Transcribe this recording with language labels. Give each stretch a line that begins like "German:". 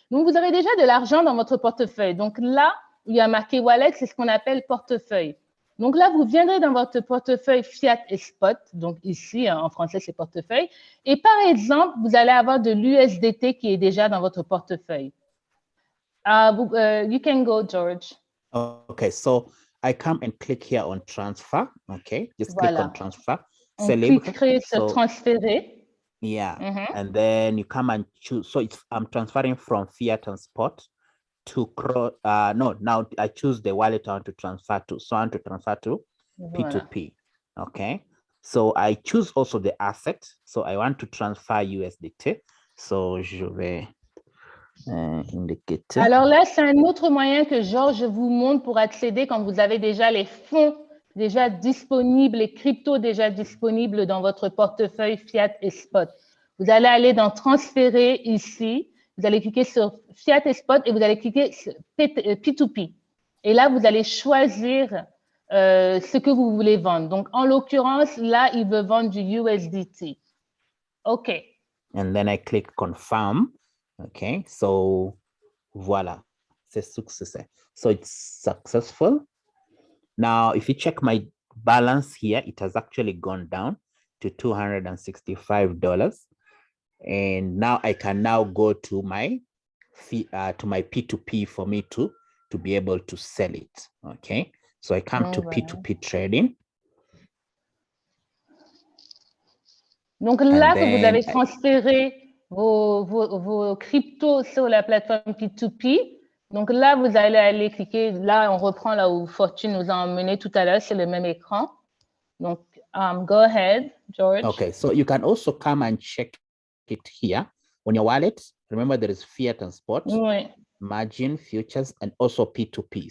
French: Donc, vous aurez déjà de l'argent dans votre portefeuille. Donc là, il y a marqué wallet, c'est ce qu'on appelle portefeuille. Donc là, vous viendrez dans votre portefeuille fiat et spot. Donc ici, en français, c'est portefeuille. Et par exemple, vous allez avoir de l'USDT qui est déjà dans votre portefeuille.
English: You can go, George. Okay, so I come and click here on transfer. Okay, just click on transfer.
French: On cliquerait sur transférer.
English: Yeah, and then you come and choose. So I'm transferring from fiat and spot to now I choose the wallet I want to transfer to. So I want to transfer to P2P. Okay, so I choose also the asset. So I want to transfer USDT.
French: So je vais indiquer. Alors là, c'est un autre moyen que Georges vous montre pour accéder quand vous avez déjà les fonds déjà disponibles, les cryptos déjà disponibles dans votre portefeuille fiat et spot. Vous allez aller dans transférer ici. Vous allez cliquer sur fiat et spot et vous allez cliquer sur P2P. Et là, vous allez choisir ce que vous voulez vendre. Donc, en l'occurrence, là, il veut vendre du USDT. OK.
English: And then I click confirm. Okay, so
French: voila, c'est
English: success. So it's successful. Now, if you check my balance here, it has actually gone down to $265. And now I can now go to my P2P for me to be able to sell it. Okay, so I come to P2P trading.
French: Donc là, que vous avez transféré vos cryptos sur la plateforme P2P. Donc là, vous allez aller cliquer. Là, on reprend là où Fortune nous a emmené tout à l'heure. C'est le même écran. Donc,
English: go ahead,
French: George.
English: Okay, so you can also come and check it here on your wallet. Remember, there is fiat and spot, margin, futures, and also P2P.